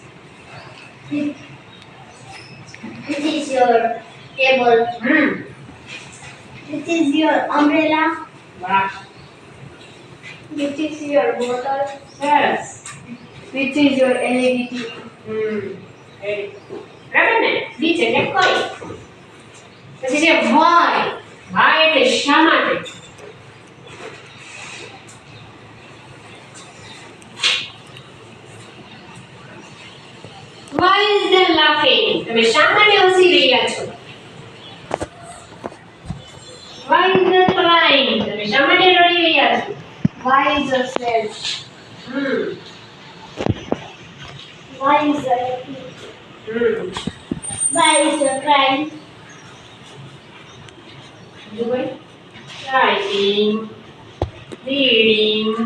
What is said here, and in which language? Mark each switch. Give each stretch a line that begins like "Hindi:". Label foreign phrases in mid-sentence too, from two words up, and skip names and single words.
English: Which is your table? Which is your umbrella?
Gujarati: વાહ
English: Which is your bottle?
Gujarati: સરસ
English: Which is your LED TV? very good
Gujarati: બરાબર ને which એટલે કોઈ પછી છે
English: why why
Gujarati: એટલે શા માટે
English: why is they laughing
Gujarati: તમે શા માટે હસી રહ્યા છો
English: why is they crying
Gujarati: તમે શા માટે રડી રહ્યા છો
English: Why is the sad? Why is the happy? Why is the crying? writing reading